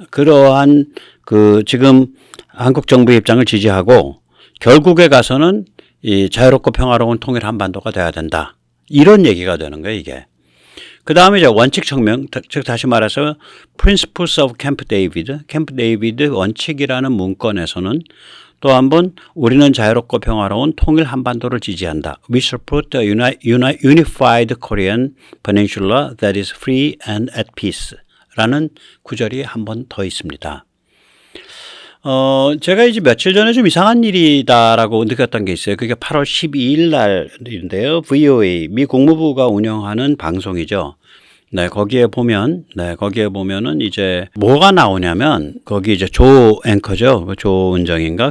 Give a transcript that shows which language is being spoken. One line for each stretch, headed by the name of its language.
Korean: 그러한 지금 한국 정부의 입장을 지지하고 결국에 가서는 이 자유롭고 평화로운 통일 한반도가 돼야 된다. 이런 얘기가 되는 거예요, 이게. 그 다음에 이제 원칙 청명, 즉 다시 말해서 Principles of Camp David, 캠프 데이비드 원칙이라는 문건에서는 또 한 번 우리는 자유롭고 평화로운 통일 한반도를 지지한다.
English: We support a unified Korean peninsula that is free and at peace
Korean: 라는 구절이 한 번 더 있습니다. 제가 이제 며칠 전에 좀 이상한 일이다라고 느꼈던 게 있어요. 그게 8월 12일 날인데요. VOA, 미 국무부가 운영하는 방송이죠. 네, 거기에 보면은 이제 뭐가 나오냐면, 거기 이제 조 앵커죠. 조은정인가?